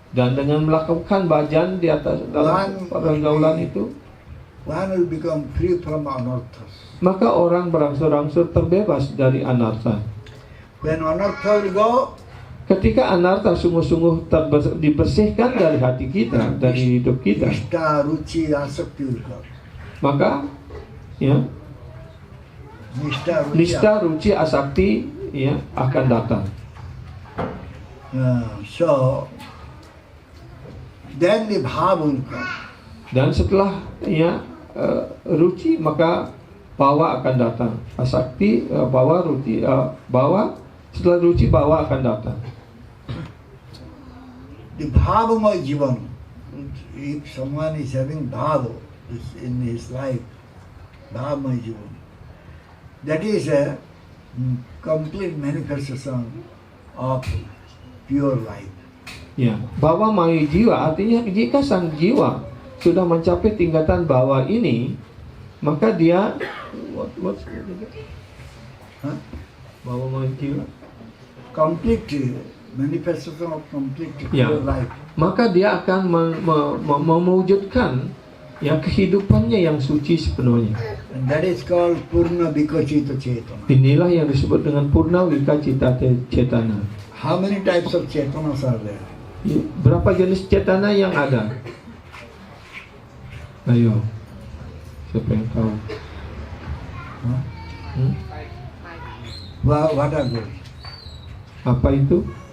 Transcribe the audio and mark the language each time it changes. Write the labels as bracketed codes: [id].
[id] dan dengan melakukan bhajan di atas dalam pergaulan itu, [en] one will become free from anarthas. [id] maka orang berangsur-angsur terbebas dari anartha. [en] When anartha will go, [id] Ketika anartha sungguh-sungguh dibersihkan dari hati kita, dari hidup kita, [en] nishta, ruchi, asakti will come. [id] maka ya, nishta, ruci, asakti ya akan datang. [en] So, then the bhava will come. [id] Dan setelah ya ruci, maka bawa akan datang. Asakti, bawa, ruci, bawa, setelah diuji Bhava akan datang. [en] The Bhavamaya Jivan, if someone is having Bhava in his life, Bhavamaya Jivan, that is a complete manifestation of pure life. [id] Ya, Bhava Maya Jiwa artinya jika sang jiwa sudah mencapai tingkatan bawah ini, maka dia Bhava Maya Jiwa [en] Complete manifestation of complete Ya. pure life. [id] Maka dia akan mewujudkan ya kehidupannya yang suci sepenuhnya. [en] And that is called Purna Vikachita Chetana. [id] Inilah yang disebut dengan Purna Vikachita Cetana. [en] How many types of Chetanas are there? [id] Ya, berapa jenis cetana yang ada? Ayo, siapa yang tahu? Huh? Hmm? [en] What are those? [id] Apa itu?